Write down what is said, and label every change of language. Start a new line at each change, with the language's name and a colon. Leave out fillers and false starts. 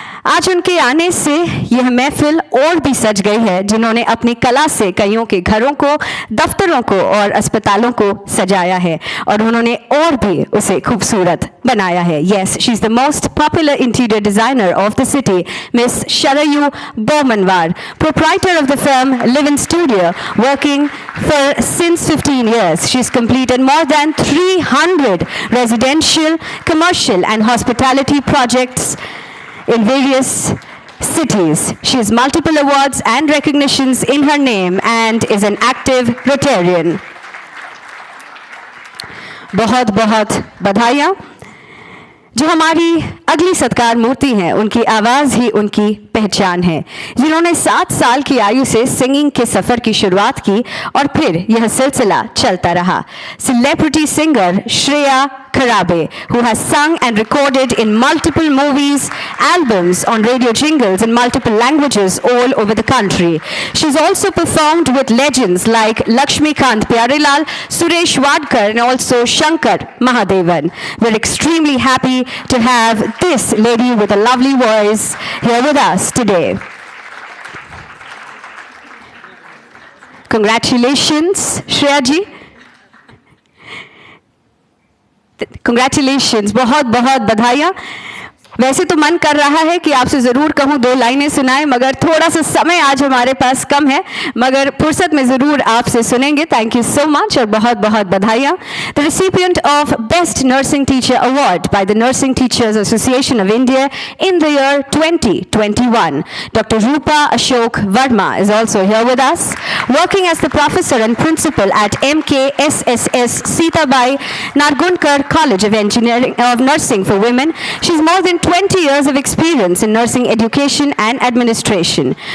Hindi: आज उनके आने से यह महफिल और भी सज गई है, जिन्होंने अपनी कला से कईयों के घरों को, दफ्तरों को और अस्पतालों को सजाया है और उन्होंने और भी उसे खूबसूरत बनाया है.
English: Yes, she is the most popular interior designer of the city, Miss Sharayu Bomanwar, proprietor of the firm Live-In Studio, working for since 15 years. She's completed more than 300 residential, commercial and hospitality projects in various cities. She has multiple awards and recognitions in her name and is an active Rotarian.
Hindi: बहुत बहुत बधाइयाँ. जो हमारी अगली सत्कार मूर्ति हैं, उनकी आवाज़ ही उनकी पहचान है, जिन्होंने 7 साल की आयु से सिंगिंग के सफ़र की शुरुआत की और फिर यह सिलसिला चलता रहा.
English: Celebrity singer Shreya Karabe, who has sung and recorded in multiple movies, albums, on radio jingles in multiple languages all over the country. She's also performed with legends like Lakshmikant Pyarelal, Suresh Wadkar and also Shankar Mahadevan. We're extremely happy to have this lady with a lovely voice here with us today. Congratulations, Shreya ji.
Hindi: Congratulations, बहुत बहुत बधाइयाँ. वैसे तो मन कर रहा है कि आपसे ज़रूर कहूँ 2 लाइनें सुनाएं, मगर थोड़ा सा समय आज हमारे पास कम है, मगर फुर्सत में ज़रूर आपसे सुनेंगे. थैंक यू सो मच और बहुत बहुत बधाइयाँ.
English: The recipient of Best Nursing Teacher Award by the Nursing Teachers Association of India in the year 2021. Dr. Rupa Ashok Verma is also here with us. Working as the professor and principal at MKSSS Sitabai Nargunkar College of Engineering of Nursing for Women, she's more than 20 years of experience in nursing education and administration.